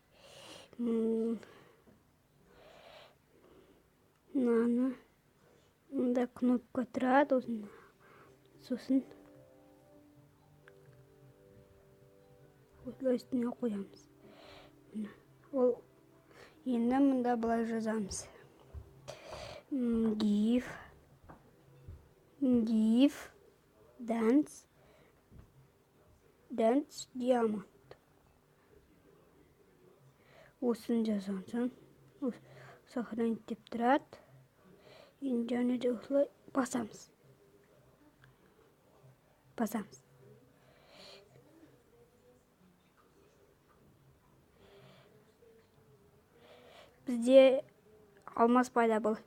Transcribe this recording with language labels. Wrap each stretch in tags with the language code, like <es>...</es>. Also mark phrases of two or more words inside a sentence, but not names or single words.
<kk>Мынаны мында кнопка тұрады, сосын осылай үстіне қоямыз. Ол енді мында бұлай жазамыз.</kk> <en>Give dance diamond.</en> <kk>Осын жазған соң сохранить деп тұрады. Енді және де осылай басамыз. Бізде алмаз пайда болды.</kk>